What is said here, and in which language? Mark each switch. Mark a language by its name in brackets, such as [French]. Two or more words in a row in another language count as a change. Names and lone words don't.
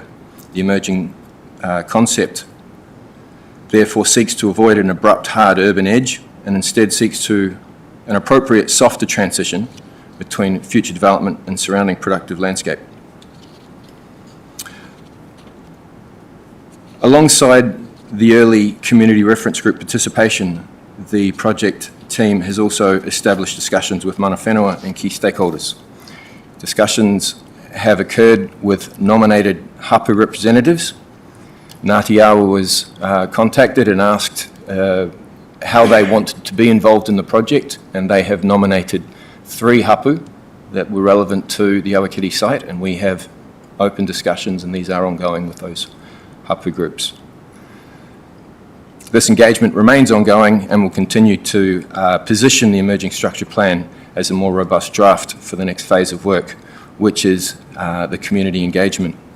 [English] The emerging concept therefore seeks to avoid an abrupt, hard urban edge and instead seeks to an appropriate, softer transition between future development and surrounding productive landscape. Alongside the early community reference group participation, the project team has also established discussions with [Māori] mana whenua [English] and key stakeholders. Discussions have occurred with nominated hapu representatives. Ngāti Awa was contacted and asked how they wanted to be involved in the project, and they have nominated 3 hapu that were relevant to the Awakeri site, and we have open discussions and these are ongoing with those hapu groups. This engagement remains ongoing and will continue to position the emerging structure plan as a more robust draft for the next phase of work, which is the community engagement.